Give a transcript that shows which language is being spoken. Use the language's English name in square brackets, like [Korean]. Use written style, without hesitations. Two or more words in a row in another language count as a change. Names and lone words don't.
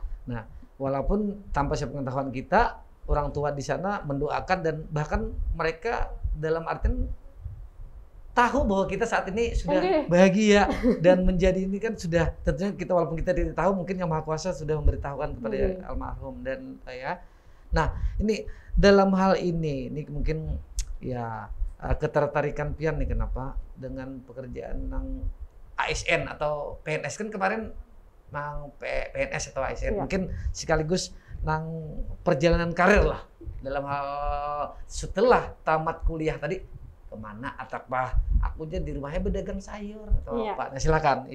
[Indonesian] Nah, walaupun tanpa sepengetahuan kita, orang tua di sana mendoakan dan bahkan mereka dalam artian tahu bahwa kita saat ini sudah bahagia dan menjadi ini kan sudah tentunya kita walaupun kita tidak tahu, mungkin Yang Maha Kuasa sudah memberitahukan kepada almarhum dan Nah, ini dalam hal ini mungkin ya ketertarikan pian nih kenapa dengan pekerjaan nang ASN atau PNS kan kemarin nang PNS atau ASN mungkin sekaligus nang perjalanan karir lah dalam hal setelah tamat kuliah tadi kemana atau apa aku jadi di rumahnya berdagang sayur atau apa. Nah, silakan.